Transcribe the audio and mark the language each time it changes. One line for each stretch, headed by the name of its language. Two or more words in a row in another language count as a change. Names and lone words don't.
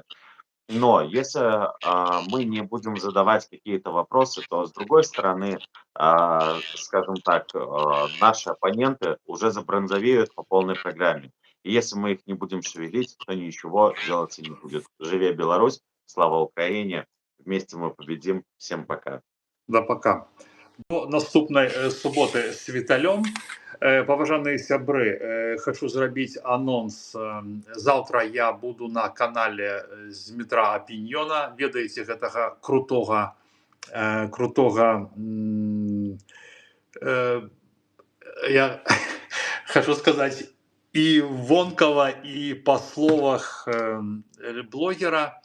Russian: Но если мы не будем задавать какие-то вопросы, то с другой стороны, скажем так, наши оппоненты уже забронзовеют по полной программе. И если мы их не будем шевелить, то ничего делаться не будет.
Belarusian: Живе Беларусь,
Russian: слава Украине, вместе мы победим. Всем пока. Да, пока.
Belarusian: До наступнай суботы з Віталём. Паважаныя сябры, хочу зрабіць анонс. Заўтра я буду на канале з Дмітра Апіньёна. Ведаеце гэтага крутога я хочу сказаць, і вонкава, і па словах блогера.